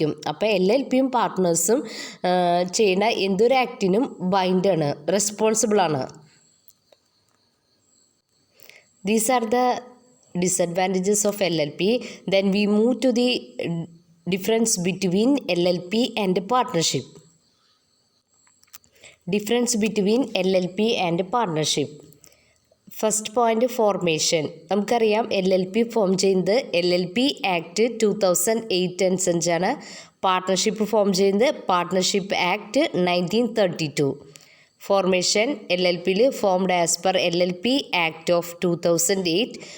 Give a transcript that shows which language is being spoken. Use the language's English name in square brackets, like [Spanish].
[Malayalam] അപ്പോൾ LLPയും പാർട്ട്നേഴ്സും ചെയ്യുന്ന എന്തൊരു ആക്ടിനും ബൈൻഡാണ്, റെസ്പോൺസിബിളാണ്. [English] These are the disadvantages of LLP. Then we move to the difference between LLP and partnership. Difference between LLP and partnership. First point formation. [Malayalam] നമുക്കറിയാം LLP form ചെയ്യുന്നത് LLP act 2008 അനുസരിച്ചാണ്. Partnership form ചെയ്യുന്നത് partnership act 1932. [English] Formation LLPയിൽ formed as per LLP act of 2008.